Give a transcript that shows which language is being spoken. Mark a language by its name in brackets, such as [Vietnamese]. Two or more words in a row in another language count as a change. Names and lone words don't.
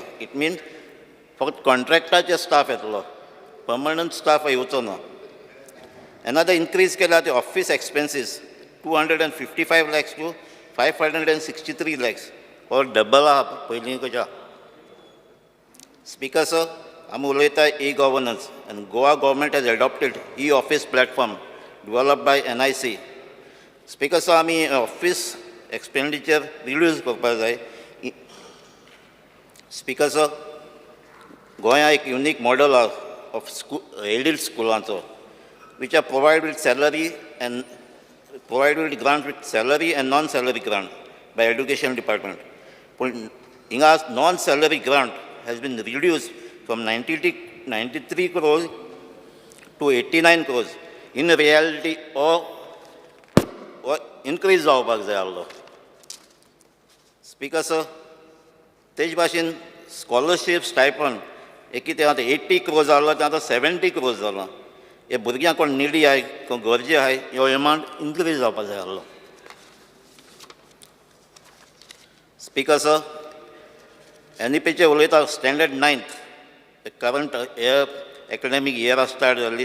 [English] it mean [Konkani] फक्त कॉन्ट्रॅक्टाचे स्टाफ येतलो, [English] permanent staff [Konkani] येवचो ना. [English] another increase [Konkani] केला ते [English] office expenses 255 lakhs to 563 lakhs [Konkani] और डबल आहा पयलींच्या. [English] Speaker sir, [Konkani] आमी उलयता [English] e-governance and Goa government has adopted e-office platform developed by NIC. Speaker sir, [Konkani] आमी [English] office expenditure reduce [Konkani] करपाक जाय. [English] Speaker sir, [Konkani] गोंया एक [English] unique model of aided स्कुलांचो which are provided with grant with salary and non-salary grant by education department. But hinga non-salary grant has been reduced from 93 crores to 89 crores. In reality, or increase [Konkani] जावपाक जाय आसलो. [English] Speaker sir, [Konkani] तेज भाशेन [English] scholarship stipend [Konkani] एक कितें आतां 80 crores जालो तें आतां 70 crores जालां. हे भुरग्यांक कोण निडी आहाय कोण गरजे आहाय ह्यो [English] amount increase [Konkani] जावपाक जाय आसलो. स्पीकर सर, NEPचे उलयता स्टँडर्ड 9th करंट हे [English] academic year start [Konkani] जाल्ली.